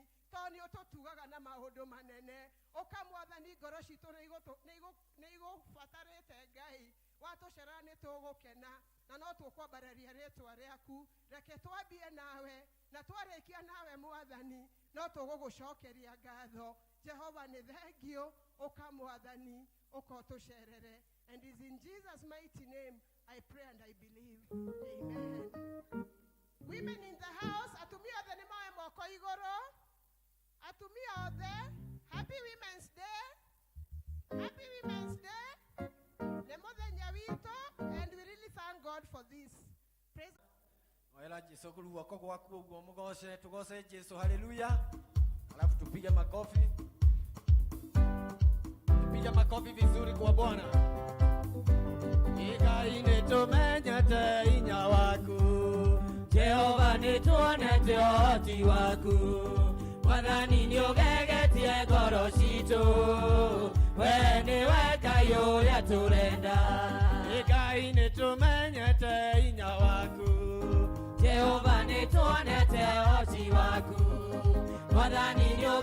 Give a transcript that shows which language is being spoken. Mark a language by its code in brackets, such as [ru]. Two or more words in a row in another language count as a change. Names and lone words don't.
[ki] Toni ũtũtugaga na maũndũ manene. Ũka Mwathani ngoro citũ nĩ igũbatarĩte Ngai. Watũcerera nĩ tũgũkena na no tũkwambararia rĩtwa rĩaku. Reke twambie nawe na twarĩkia nawe Mwathani no tũgũgũcokeria ngatho. Jehova nĩ thengio. Ũka Mwathani ũka ũtũcerere. [en] And is in Jesus' mighty name I pray and I believe. Amen. Women in the house, [ki] atumia othe nĩ moe moko igũrũ. Atumia othe, [en] happy Women's Day. Happy Women's Day. [ki] Nĩ mũthenya witũ, [en] and we really thank God for this. Praise [ki] Oela Jesu guoko gwaku ũguo mũgoce, tugoce Jesu, haleluya. [sw] Alafu tupige makofi. Tupige makofi vizuri kwa Bwana. [ki] Ngai nĩ tũmenye tuonete oti waku Mwathani nĩũgegetie ngoro citũ we nĩwe Ngai ũrĩa tũrenda Ngai nĩtũmenyete hinya waku Jehova nĩtuonete oti waku Mwathani nĩũgegetie